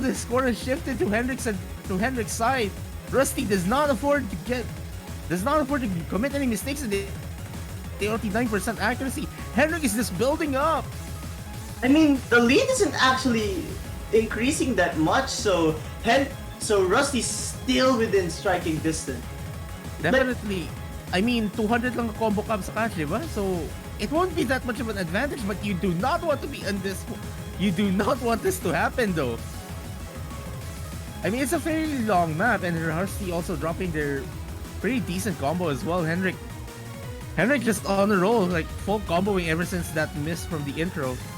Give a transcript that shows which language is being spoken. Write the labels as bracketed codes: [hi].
[en] The score has shifted to Henrick's side. Rustyy does not afford to commit any mistakes in the 89% accuracy. Henrick is just building up. I mean, the lead isn't actually increasing that much, so Rustyy's still within striking distance. Definitely. I mean, [tl] 200 lang ang combo cap sa catch, diba? [en] So, it won't be that much of an advantage, but you do not want to be on this. You do not want this to happen, though. I mean, it's a fairly long map, and Rustyy also dropping their pretty decent combo as well. Henrick just on the roll, like full comboing ever since that miss from the intro.